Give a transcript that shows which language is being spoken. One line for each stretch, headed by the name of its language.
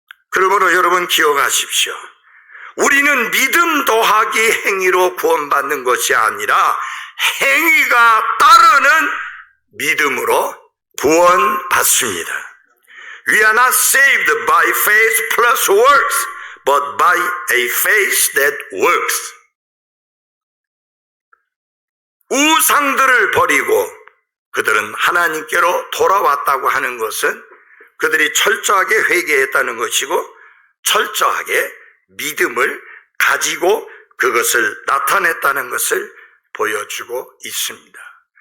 Korean: 그러므로 여러분 기억하십시오. 우리는 믿음 더하기 행위로 구원받는 것이 아니라 행위가 따르는 믿음으로 구원받습니다.
English: We are not saved by faith plus works, but by a faith that works.
Korean: 우상들을 버리고 그들은 하나님께로 돌아왔다고 하는 것은 그들이 철저하게 회개했다는 것이고 철저하게 믿음을 가지고 그것을 나타냈다는 것을 보여주고 있습니다.